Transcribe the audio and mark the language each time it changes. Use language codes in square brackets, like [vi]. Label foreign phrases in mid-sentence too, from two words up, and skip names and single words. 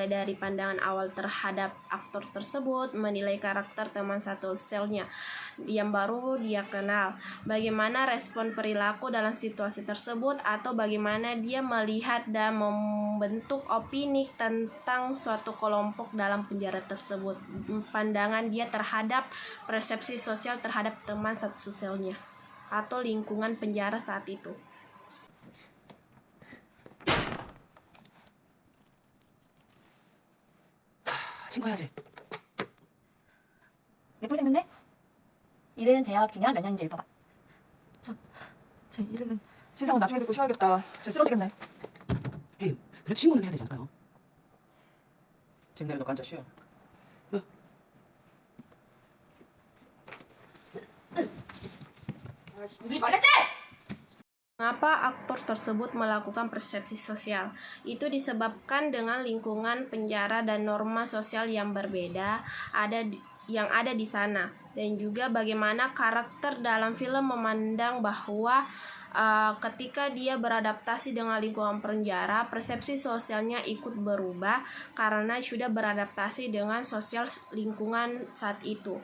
[id] dari pandangan awal terhadap aktor tersebut, menilai karakter teman satu selnya yang baru dia kenal, bagaimana respon perilaku dalam situasi tersebut, atau bagaimana dia melihat dan membentuk opini tentang suatu kelompok dalam penjara tersebut, pandangan dia terhadap persepsi sosial terhadap teman satu selnya atau lingkungan penjara saat itu. [ko] 신고해야지. 예쁘게 생겼네? 이름, 대학, 진학, 몇 년인지 읽어봐. 제 이름은 신상은 나중에 듣고 쉬어야겠다. 저 쓰러지겠네. 헤이, 그래도 신고는 해야 되지 않을까요? 지금 내려놓고 앉아 쉬어. 누르지 말랬지? [id] Mengapa aktor tersebut melakukan persepsi sosial? Itu disebabkan dengan lingkungan penjara dan norma sosial yang berbeda yang ada di sana, dan juga bagaimana karakter dalam film memandang bahwa ketika dia beradaptasi dengan lingkungan penjara, persepsi sosialnya ikut berubah karena sudah beradaptasi dengan sosial lingkungan saat itu.